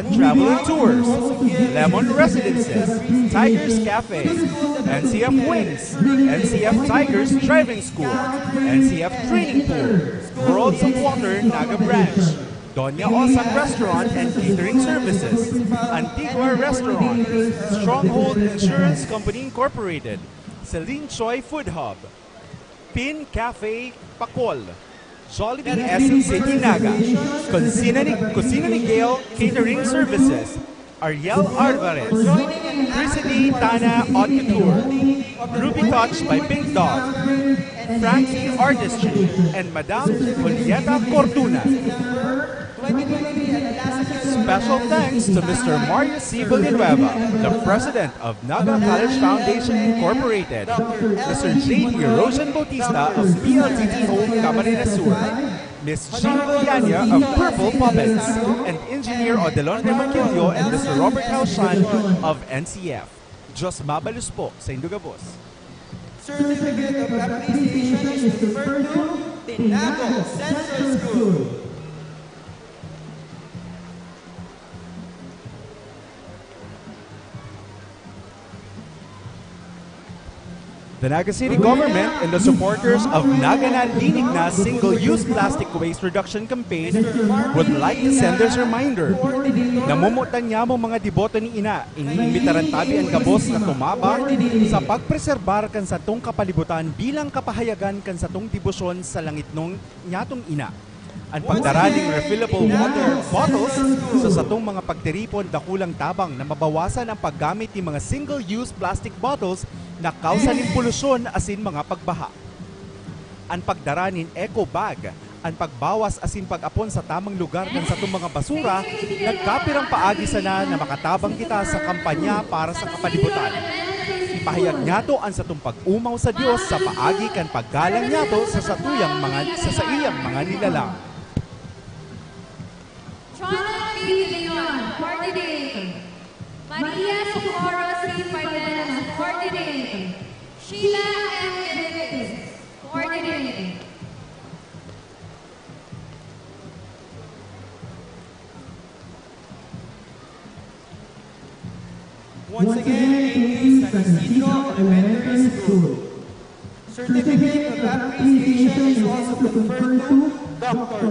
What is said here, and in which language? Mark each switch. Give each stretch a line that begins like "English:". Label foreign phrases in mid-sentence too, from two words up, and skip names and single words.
English: Travel and Tours, Lemon Residences, Tigers Cafe, NCF Wings, NCF Tigers Driving School, NCF Training Pool, Worlds of Water Naga Branch, Doña Osan Restaurant and Catering Services, Antigua Restaurant, Stronghold Insurance Company Incorporated, Celine Choi Food Hub, Pin Cafe Pacol, Jollibee SM City Naga, Cocina ni Gail Catering Services, Ariel Alvarez, Chrisity Tana Haute Couture, Ruby Touch by Pink Dog, Frankie Artistry, and Madame Julieta Cortuna. Special thanks to Mr. Mario C. Villanueva, the President of Naga College Foundation Incorporated, Mr. J.D. Rosen Bautista of PLDT Home Camarines Sur, Ms. Jean Villania of Purple Puppets, and Engineer Odelon Remarquillo and Mr. Robert Haushan of NCF.
Bikol: Diyos mabalus po sa Indugabos.
English: Certificate of Appreciation is referred to Tinago Central School. The Naga City Government and the supporters of Naganan Linig na Single-Use Plastic Waste Reduction Campaign would like to send this reminder.
Bikol: Namumutan niya mo mga deboto ni Ina, iniimbitaran tabi ang gabos na tumabang sa pagpreserbar kan sa tong kapalibutan bilang kapahayagan kan sa tong debosyon sa langit nung nyatong Ina. Ang pagdaraning
English: refillable water bottles
Bikol: sa satong mga pagtiripon dakulang tabang na mabawasan ang paggamit ng mga
English: single-use plastic bottles
Bikol: na kausa ng polusyon asin mga pagbaha. Ang pagdaranin
English: eco bag,
Bikol: ang pagbawas asin pag-apon sa tamang lugar ng satong mga basura, nagkapirang paagi sana na makatabang kita sa kampanya para sa kapalibutan. Ipahayag niyato ang satong pag-umaw sa Dios sa paagi kan paggalang niyato sa satuyang mga sa iyang mga nilalang.
English: Trona P. Leon, Coordinator. Maria Socorro C. Pardenas, Coordinator. Sheila M. Benitez, Coordinator. Once again, it is San Isidro Elementary School. Certificate of Appreciation is also conferred to Dr.